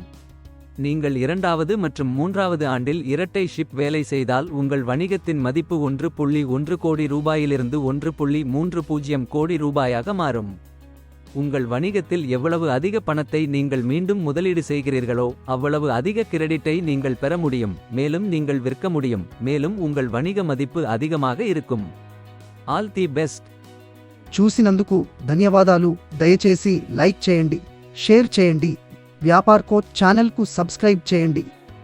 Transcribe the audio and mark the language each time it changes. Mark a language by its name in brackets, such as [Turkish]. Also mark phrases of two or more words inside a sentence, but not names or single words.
[Tamil] நீங்கள் 2வது மற்றும் 3வது ஆண்டில் இரட்டை ஷிப் வேலை செய்தால் உங்கள் வணிகத்தின் மதிப்பு 1.1 கோடி ரூபாயிலிருந்து 1.30 கோடி ரூபாயாக மாறும். உங்கள் வணிகத்தில் எவ்வளவு அதிக பணத்தை நீங்கள் மீண்டும் முதலீடு செய்கிறீர்களோ அவ்வளவு அதிக கிரெடிட்டை நீங்கள் பெற முடியும், மேலும் நீங்கள் விற்க முடியும், மேலும் உங்கள் வணிக மதிப்பு அதிகமாக இருக்கும். [English] all the best. [Telugu] చూసినందుకు ధన్యవాదాలు. దయచేసి లైక్ చేయండి, షేర్ చేయండి, వ్యాపార్ కోచ్ ఛానల్కు సబ్స్క్రైబ్ చేయండి.